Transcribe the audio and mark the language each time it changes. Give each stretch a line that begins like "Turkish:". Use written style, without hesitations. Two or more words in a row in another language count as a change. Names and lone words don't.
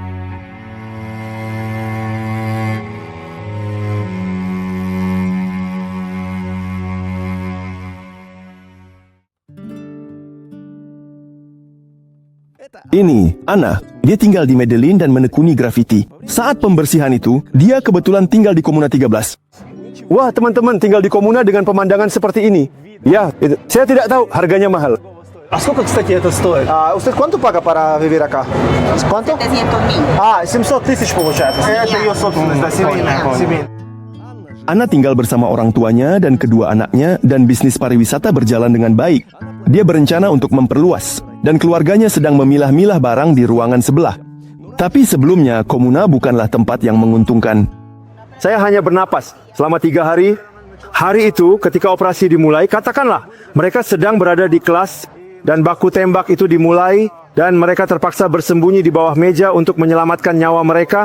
Indonesian: Ini, Ana. Dia tinggal di Medellin dan menekuni grafiti. Saat pembersihan itu, dia kebetulan tinggal di Komuna 13. Wah, teman-teman tinggal di komuna dengan pemandangan seperti ini. Ya, saya tidak tahu, harganya mahal.
Russian: А сколько, кстати, это стоит?
Spanish: Usted cuánto paga para vivir acá?
Russian: ¿Cuánto? 700.000. 700 тысяч получается. Это ее собственность, да, семейная.
Indonesian: Ana tinggal bersama orang tuanya dan kedua anaknya dan bisnis pariwisata berjalan dengan baik. Dia berencana untuk memperluas dan keluarganya sedang memilah-milah barang di ruangan sebelah. Tapi sebelumnya, komuna bukanlah tempat yang menguntungkan. Saya hanya bernapas selama 3 hari. Hari itu ketika operasi dimulai, katakanlah mereka sedang berada di kelas dan baku tembak itu dimulai dan mereka terpaksa bersembunyi di bawah meja untuk menyelamatkan nyawa mereka.